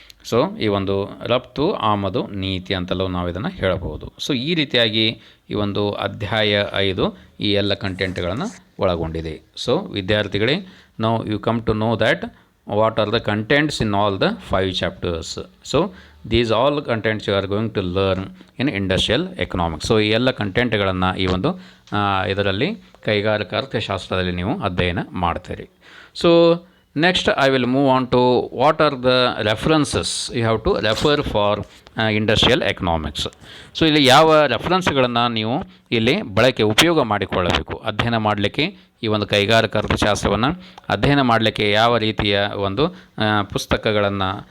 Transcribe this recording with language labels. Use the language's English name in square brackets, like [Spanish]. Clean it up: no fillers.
[Kannada] So ಈ ಒಂದು ರಫ್ತು ಆಮದು ನೀತಿ ಅಂತಲೂ ನಾವು ಇದನ್ನು ಹೇಳಬಹುದು. ಸೊ ಈ ರೀತಿಯಾಗಿ ಈ ಒಂದು ಅಧ್ಯಾಯ 5 ಈ ಎಲ್ಲ ಕಂಟೆಂಟ್ಗಳನ್ನು ಒಳಗೊಂಡಿದೆ. ಸೊ ವಿದ್ಯಾರ್ಥಿಗಳೇ, [English] Now you come to know that what are the contents in all the 5 chapters. So these all contents you are going to learn in industrial economics. [Kannada] So ಈ ಎಲ್ಲ ಕಂಟೆಂಟ್ಗಳನ್ನು ಈ ಒಂದು ಇದರಲ್ಲಿ ಕೈಗಾರಿಕಾ ಅರ್ಥಶಾಸ್ತ್ರದಲ್ಲಿ ನೀವು ಅಧ್ಯಯನ ಮಾಡ್ತೀರಿ. [English] So next I will move on to what are the references you have to refer for industrial economics. [Kannada] So ಇಲ್ಲಿ ಯಾವ ರೆಫರೆನ್ಸ್ಗಳನ್ನು ನೀವು ಇಲ್ಲಿ ಉಪಯೋಗ ಮಾಡಿಕೊಳ್ಳಬೇಕು ಅಧ್ಯಯನ ಮಾಡಲಿಕ್ಕೆ, ಈ ಒಂದು ಕೈಗಾರಿಕಾ ಅರ್ಥಶಾಸ್ತ್ರವನ್ನು ಅಧ್ಯಯನ ಮಾಡಲಿಕ್ಕೆ ಯಾವ ರೀತಿಯ ಒಂದು ಪುಸ್ತಕಗಳನ್ನು